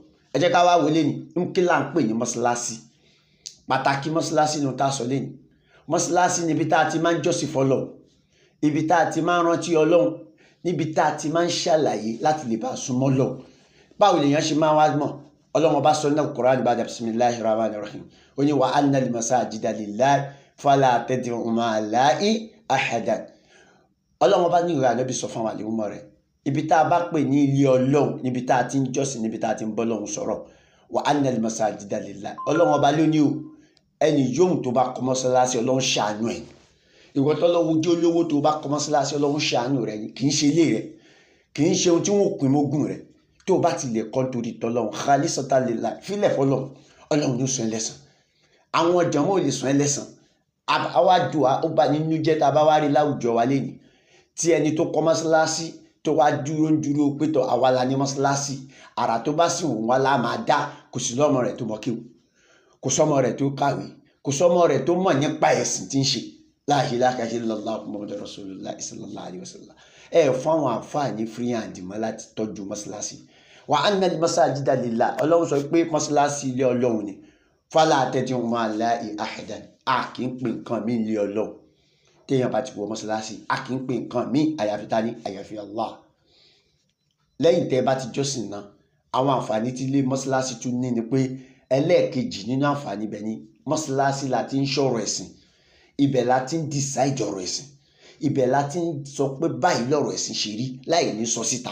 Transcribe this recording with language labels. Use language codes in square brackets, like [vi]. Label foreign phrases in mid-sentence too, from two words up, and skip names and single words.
[yo] Ẹ jẹ́ ká wá wọlé ní kí là ń pè ní mọ́ṣáláṣí. Pàtàkì mọ́ṣáláṣí ni ó tá a sọ lẹ́yìn. Mọ́ṣáláṣí níbi tá a ti máa ń jọ́sìn f'Ọlọ́run, ibi tá a ti máa ń rántí Ọlọ́run, níbi tá a ti máa ń ṣàlàyé láti lè bá a súnmọ́ Ọlọ́run. Báwo lèèyàn ṣe máa wá mọ̀? Ọlọ́run bá sọ ní Al-Qur'an [ar] بعد بسم الله الرحمن الرحيم. [yo] Ó ní [ar] وأن المساجد لله فلا تدعوا مع الله أحدا. [yo] Ọlọ́run bá ní ìwé Ànábì sọ fún àwọn àlùmọ́ rẹ̀. Ibi tá a bá pè ní ilé Ọlọ́run, níbi tá a ti ń jọ́sìn, níbi tá a ti ń bọ́ Ọlọ́run sọ̀rọ̀. [ar] وأن المساجد لله. [yo] Ọlọ́run bá ló ní o. Ẹni yóò tó bá kọ́ mọ́ṣáláṣí Ọlọ́run ṣàánú ẹ̀. Ìwọ tọ́lọ́run jẹ́ olówó tó bá kọ́ mọ́ṣáláṣí Ọlọ́run ṣàánú rẹ̀, kì í ṣe ilé rẹ̀, kì í ṣe ohun tí wọ́n pín mógún rẹ̀. Tó bá ti lè kọ́ torí tọ́lọ́run [ar] خالصة لله, [yo] fílẹ̀ f'Ọlọ́run, Ọlọ́run ló sọ ẹ́ lẹ́san. Àwọn jàmá ò lè sọ ẹ́ lẹ́san. Àwa dùn ó bá nínú jẹ́ tá a bá wá rí láwùjọ wa lẹ́yìn tí ẹni tó kọ́ mọ́ṣáláṣí tó wá dúró pé tọ́ àwa la ní mọ́ṣáláṣí, àrà tó bá sì wọ́n wá lá máa dá. Kò sí lọ́mọ rẹ̀ tó mọ kéwú, kò sọ́mọ rẹ̀ tó kàwé, kò sọ́mọ rẹ̀ tó mọ̀ nípa ẹ̀sìn tí ń ṣe. [ar] لا إله إلا الله محمد رسول الله صلى الله عليه وسلم. [yo] Fún àwọn àǹfààní [en] free hand [yo] mọ́ láti tọ́jú mọ́ṣáláṣí. [ar] وأن المساجد لله. [yo] Ọlọ́run sọ pé mọ́ṣáláṣí ilé Ọlọ́run ni. [ar] فلا تدعوا مع الله أحدا. [yo] a kì í pè nǹkan mí lé Ọlọ́run téèyàn bá ti wọ mọ́ṣáláṣí, a kì í pè nǹkan mí àyàfi tani àyàfi Allah. Lẹ́yìn tẹ́ bá ti jọ́sìn náà, àwọn àǹfààní tí ilé mọ́ṣáláṣí tún ní ni pé ẹlẹ́ẹ̀kejì nínú àǹfààní ibẹ̀ ni mọ́ṣáláṣí la ti ń sọ̀rọ̀ ẹ̀sìn, ibẹ̀ la ti ń decide ọ̀rọ̀ ẹ̀sìn, ibẹ̀ la ti ń sọ pé báyìí lọ̀rọ̀ ẹ̀sìn ṣe rí láì ní sọ síta.